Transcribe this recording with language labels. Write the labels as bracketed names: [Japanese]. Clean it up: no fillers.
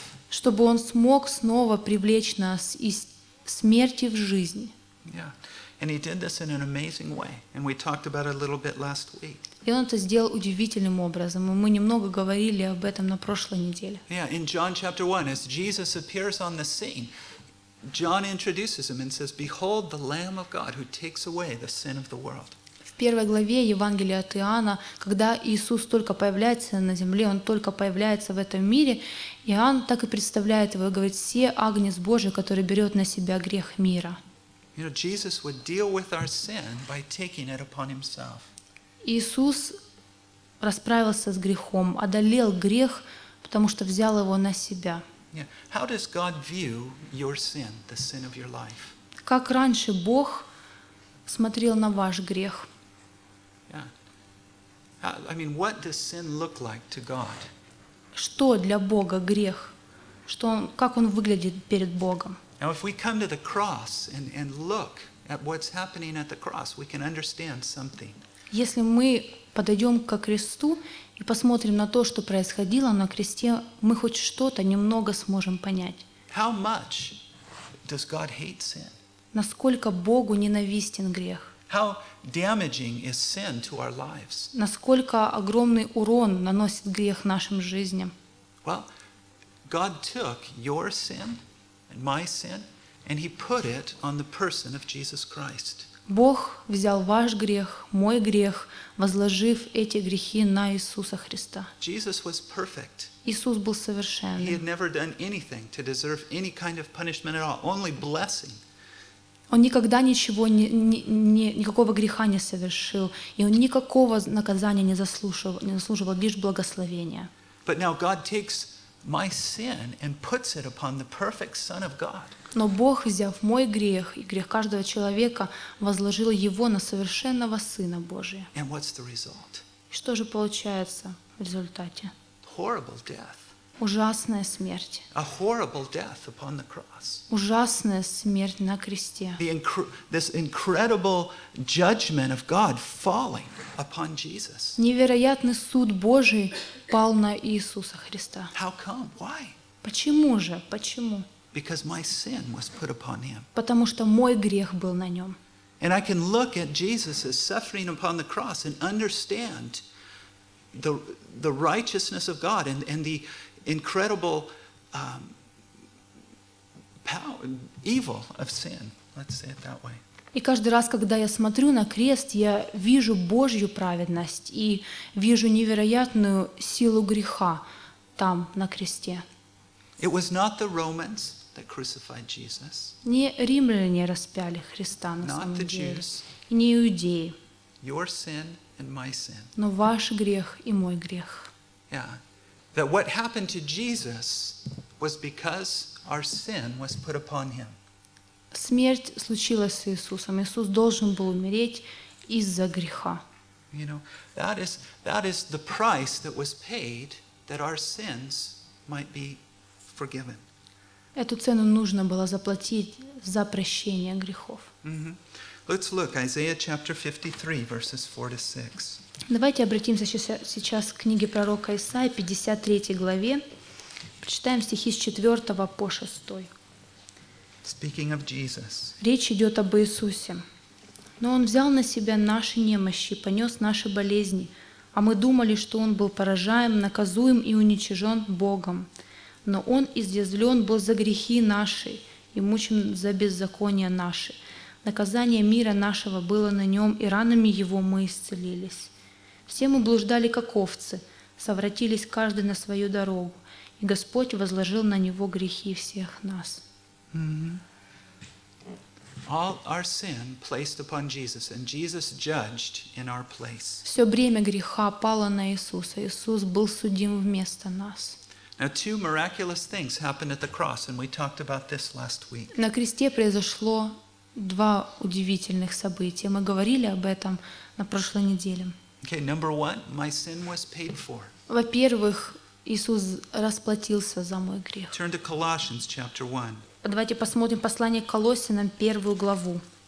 [Russian] Чтобы Он смог снова привлечь нас из смерти в жизнь. И Он это сделал удивительным образом. И мы немного говорили об этом на прошлой неделе. [English] Yeah, in John chapter 1, as Jesus appears on the scene, John introduces him and says, "Behold, the Lamb of God who takes away the sin of the world." [Russian] В первой главе Евангелия от Иоанна, когда Иисус только появляется на земле, он только появляется в этом мире, Иоанн так и представляет его и говорит: «Се Агнец Божий, который берет на себя грех мира». [English] You know, Jesus would deal with our sin by taking it upon Himself. [Russian] Иисус расправился с грехом, одолел грех, потому что взял его на себя. [English] Yeah. How does God view your sin, the sin of your life? [Russian] Как раньше Бог смотрел на ваш грех? [English] Yeah. I mean, what does sin look like to God? [Russian] Что для Бога грех? Что он, как он выглядит перед Богом? [English] Now, if we come to the cross and look at what's happening at the cross, we can understand something. [Russian] Если мы подойдем ко кресту и посмотрим на то, что происходило на кресте, мы хоть что-то немного сможем понять. [English] How much does God hate sin? [Russian] Насколько Богу ненавистен грех? [English] How damaging is sin to our lives? [Russian] Насколько огромный урон наносит грех нашим жизням? [English] Well, God took your sin and my sin and He put it on the person of Jesus Christ. [Russian] Бог взял ваш грех, мой грех, возложив эти грехи на Иисуса Христа. [English] Jesus was perfect. [Russian] Иисус был совершенным. [English] He had never done anything to deserve any kind of punishment at all, only blessing. [Russian] Он никогда ничего, никакого греха не совершил, и он никакого наказания не заслуживал, лишь благословения. [English] But now God takes my sin and puts it upon the perfect Son of God. [Russian] Но Бог, взяв мой грех и грех каждого человека, возложил его на совершенного Сына Божия. [English] And what's the result? [Russian] Что же получается в результате? [English] Horrible death. [Russian] Ужасная смерть. [English] A horrible death upon the cross. [Russian] Ужасная смерть на кресте. [English] This incredible judgment of God falling upon Jesus. [Russian] Невероятный суд Божий пал на Иисуса Христа. [English] How come? Why? [Russian] Почему же? Почему? [English] Because my sin was put upon him. [Russian] Потому что мой грех был на нем. [English] And I can look at Jesus' suffering upon the cross and understand the righteousness of God and the incredible power, evil of sin. Let's say it that way. [Russian] И каждый раз, когда я смотрю на крест, я вижу Божью праведность и вижу невероятную силу греха там, на кресте. [English] It was not the Romans that crucified Jesus. [Russian] Не римляне распяли Христа на самом деле. Не иудеи. [English] Your sin and my sin. [Russian] Но ваш грех и мой грех. [English] Yeah. That what happened to Jesus was because our sin was put upon him. [Russian] Смерть случилась с Иисусом. Иисус должен был умереть из-за греха. [English] You know, that is the price that was paid that our sins might be forgiven. [Russian] Эту цену нужно было заплатить за прощение грехов. [English] Let's look Isaiah chapter 53 verses 4 to 6. [Russian] Давайте обратимся сейчас к книге пророка Исаии, 53 главе. Прочитаем стихи с 4 по 6. [English] Speaking of Jesus. [Russian] Речь идет об Иисусе. Но он взял на себя наши немощи, понес наши болезни, а мы думали, что он был поражаем, наказуем и уничижен Богом. Но он изъязвлен был за грехи наши и мучен за беззакония наши. Наказание мира нашего было на нем, и ранами его мы исцелились. Все мы блуждали, как овцы, совратились каждый на свою дорогу, и Господь возложил на него грехи всех нас. [English] All our sin placed upon Jesus, and Jesus judged in our place. [Russian] Все бремя греха пало на Иисуса. Иисус был судим вместо нас. [English] Now, two miraculous things happened at the cross, and we talked about this last week. [Russian] На кресте произошло два удивительных события. Мы говорили об этом на прошлой неделе. [English] Okay, number one, my sin was paid for. [Russian] Во-первых, Иисус расплатился за мой грех. [English] Turn to Colossians chapter 1. [Russian] Давайте посмотрим послание к Колоссянам, первую главу.